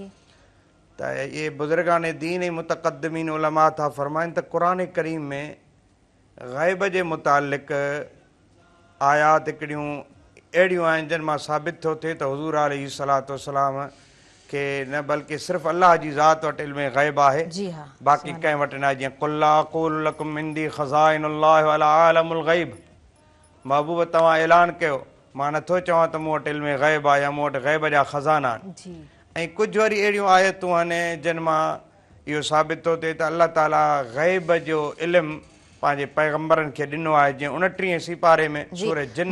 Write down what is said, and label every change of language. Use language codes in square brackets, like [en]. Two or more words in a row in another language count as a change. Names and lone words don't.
[sd] त ये बुज़ुर्गान दीन ऐं मुतक़द्दिमीन उलमा था फरमाइनि त क़ुरान करीम में ग़ैब जे मुतालिक़ आयात हिकिड़ियूं अहिड़ियूं आहिनि जिन मां साबित थो थिए त हुज़ूर अलैहिस्सलातु वस्सलाम खे न बल्कि सिर्फ़ु अल्लाह जी ज़ात वटि इल्म ग़ैब आहे, बाक़ी कंहिं वटि न आहे। जीअं [ar] قل لا أقول لكم عندي خزائن الله ولا أعلم الغيب, [sd] महबूब तव्हां ऐलान कयो मां नथो चवां त मूं वटि इल्म ग़ैब आहे या मूं वटि ग़ैब जा ख़ज़ाना आहिनि। ऐं कुझु वरी अहिड़ियूं आयतूं आहिनि जिन मां इहो साबित थो थिए त अल्लाह ताला ग़ैब जो इल्मु पंहिंजे पैगम्बरनि खे ॾिनो आहे। जीअं 29 सिपारे में सूरह जिन में।